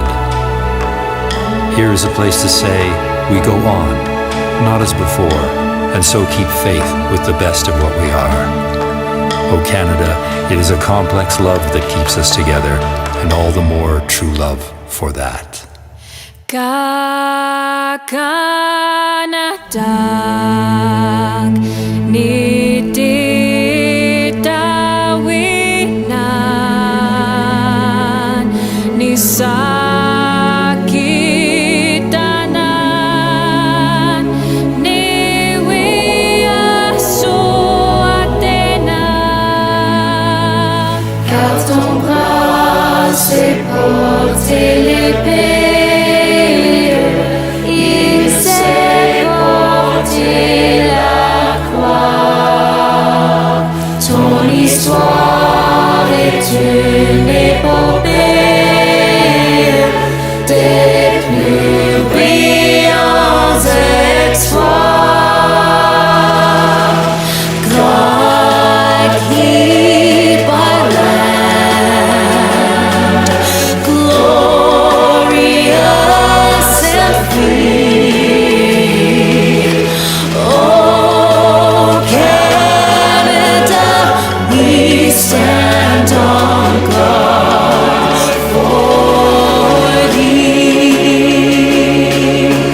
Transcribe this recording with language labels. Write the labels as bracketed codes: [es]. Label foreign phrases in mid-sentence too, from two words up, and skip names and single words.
[en] Here is a place to say, we go on, not as before, and so keep faith with the best of what we are. Oh Canada, it is a complex love that keeps us together, and all the more true love for that. Kakanadag ni titawinan ni sakitanan ni wiasuatena. [fr] Car ton bras c'est porter l'épée. L'histoire est une épopée des plus brillants exploits. [en] God keep our land glorious and free. Oh, Canada, we stand on guard for thee.